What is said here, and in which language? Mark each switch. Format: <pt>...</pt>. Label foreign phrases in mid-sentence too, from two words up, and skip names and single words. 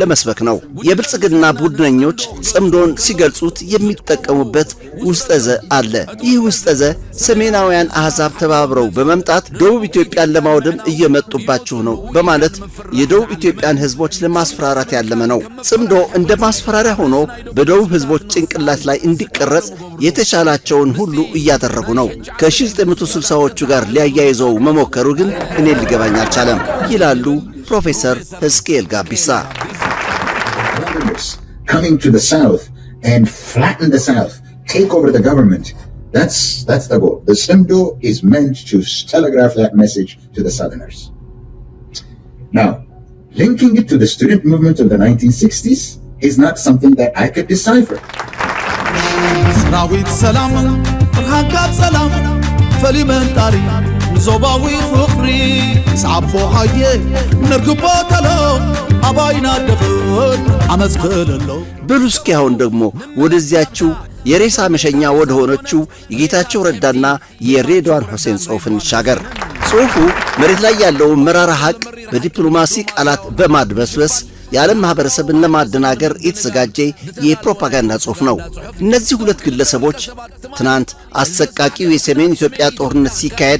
<am>ለመስበክ ነው። የብልጽግና ቡድነኞች ጽምዶን ሲገልጹት የሚጠቀሙበት ውስጠዘ አለ። ይህ ውስጠዘ ሰሜናውያን አሕዛብ ተባብረው በመምጣት ደቡብ ኢትዮጵያን ለማውደም እየመጡባችሁ ነው በማለት የደቡብ ኢትዮጵያን ህዝቦች ለማስፈራራት ያለመ ነው። ጽምዶ እንደ ማስፈራሪያ ሆኖ በደቡብ ህዝቦች ጭንቅላት ላይ እንዲቀረጽ የተቻላቸውን ሁሉ እያደረጉ ነው። ከ1960ዎቹ ጋር ሊያያይዘው መሞከሩ ግን እኔ ሊገባኝ አልቻለም ይላሉ ፕሮፌሰር እስቄል ጋቢሳ።</am> <en>Coming to the south and flatten the south, take over the government, That's the goal. The Tsimdo is meant to telegraph that message to the Southerners. Now, linking it to the student movement of the 1960s is not something that I could decipher.</en> <ti>ሰራዊት ሰላም ፍርሃንካ ሰላም ፈሊመንጣሪ ንዞባዊ ፍቕሪ ሳቦ ሃየ ንርግቦ ተሎ አባይና ደፈን ዓመፅ ክለሎ።</ti> <am>በሉ እስኪ አሁን ደግሞ ወደዚያችው የሬሳ መሸኛ ወደ ሆነችው የጌታቸው ረዳና የሬድዋን ሁሴን ጽሑፍ እንሻገር። ጽሑፉ መሬት ላይ ያለውን መራራ ሐቅ በዲፕሎማሲ ቃላት በማድበስበስ የዓለም ማህበረሰብን ለማደናገር የተዘጋጀ የፕሮፓጋንዳ ጽሑፍ ነው። እነዚህ ሁለት ግለሰቦች ትናንት አሰቃቂው የሰሜን ኢትዮጵያ ጦርነት ሲካሄድ</am>